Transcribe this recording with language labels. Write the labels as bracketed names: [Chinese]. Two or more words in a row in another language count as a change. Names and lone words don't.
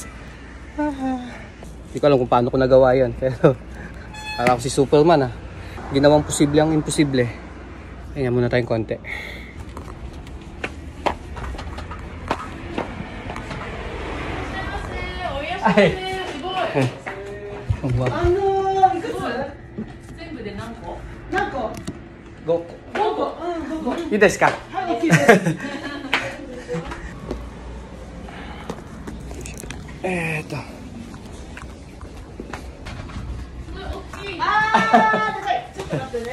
[Filipino] Hindi ko alam kung paano ko nagawa yan. Pero para ako si Superman ah. Ginawang posible ang imposible. Ayan muna tayong konti. Ay, Wow. [Japanese] いくつ？全部で何個？何個 5個。？5個。うん、5個。いいですか？はい、OK です。高い。ちょっと待ってね。